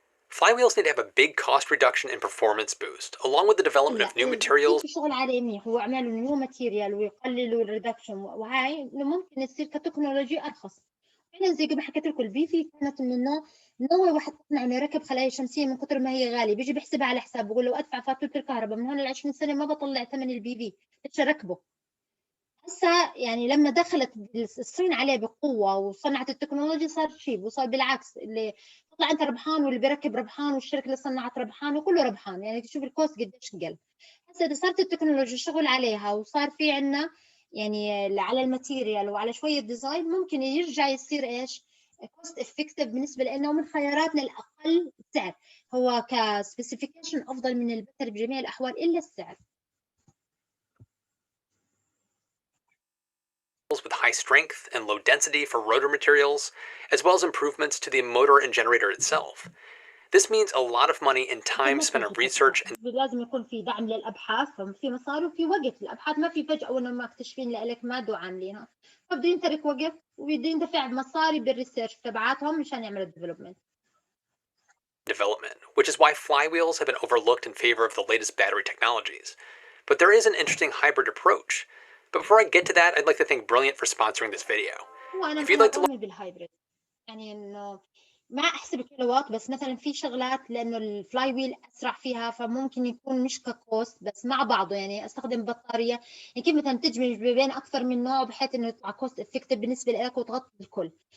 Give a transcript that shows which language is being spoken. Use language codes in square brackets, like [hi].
[en] Flywheels need to have a big cost reduction and performance boost, along with the development of new materials. [ar] شغل عليه منيح هو اعملوا نيو ماتيريال ويقللوا الريدكشن وهاي انه ممكن يصير كتكنولوجي ارخص. فعلا زي ما حكيت لكم البي في كانت من النوع انه واحد تصنع انه يركب خلايا شمسيه من كثر ما هي غاليه بيجي بيحسبها على حساب بقول له ادفع فاتوره الكهرباء من هون ل 20 سنه ما بطلع ثمن البي في بدي اركبه. هسه يعني لما دخلت الصين عليه بقوه وصنعت التكنولوجيا صار شيء وصار بالعكس اللي طلع انت ربحان واللي بيركب ربحان والشركه اللي صنعت ربحان وكله ربحان يعني تشوف الكوست قديش قل. هسه اذا صارت التكنولوجيا الشغل عليها وصار في عندنا يعني على الماتيريال وعلى شويه ديزاين ممكن يرجع يصير ايش كوست افكتيف بالنسبه لنا من خياراتنا الاقل سعر. هو كسبيسيفيكيشن افضل من البتر بجميع الاحوال الا السعر. [en] with high strength and low density for rotor materials, as well as improvements to the motor and generator itself. This means a lot of money and time spent on research and [ar] لازم يكون في دعم للابحاث ففي مصاري وفي وقت. الابحاث ما في فجاه وانه مكتشفين لك ماده وعاملينها فبده ينترك وقت وبده يندفع مصاري بالريسيرش تبعاتهم مشان يعملوا الديفلوبمنت. [en] development, which is why flywheels have been overlooked in favor of the latest battery technologies. But there is an interesting hybrid approach. But before I get to that, I'd like to thank Brilliant for sponsoring this video. [ar] وانا [en] If you'd like to [ar] مؤمن بالهايبريد يعني انه ما احسب كيلووات بس مثلا في شغلات لانه الفلاي ويل اسرع فيها فممكن يكون مش ككوست بس مع بعضه يعني استخدم بطاريه يعني كيف مثلا تدمج بين اكثر من نوع بحيث انه يطلع كوست افكتيف بالنسبه لك وتغطي الكل.